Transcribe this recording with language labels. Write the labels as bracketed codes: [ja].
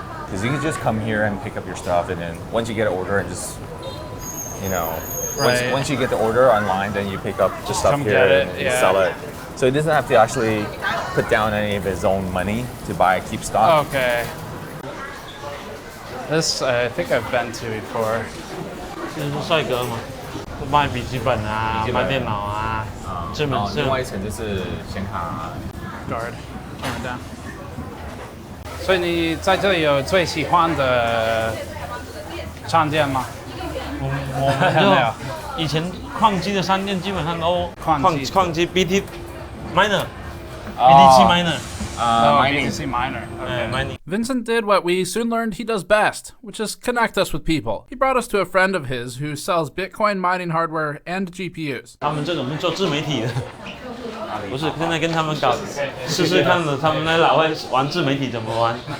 [en] Because you could just come here and pick up your stuff, and then once you get an order and just, Right. once you get the order online, then you pick up the stuff come here get it, and yeah. sell it. So he doesn't have to actually put down any of his own money to buy keep stock. Okay. This I think I've been to before. [zh] 这是帅哥嘛，卖笔记本啊，卖电脑啊，这门是。另外一层就是显卡。 [en] Guard, turn it down. [zh] 所以你在这里有最喜欢的商店吗？我们就以前矿机的商店基本上都矿机 [en] BT miner BTC miner mining. BTC miner. Okay. Mining. Vincent did what we soon learned he does best, which is connect us with people. He brought us to a friend of his who sells Bitcoin mining hardware and GPUs. [zh] 他们这种是做自媒体的，不是现在跟他们搞试试看的，他们那老外玩自媒体怎么玩。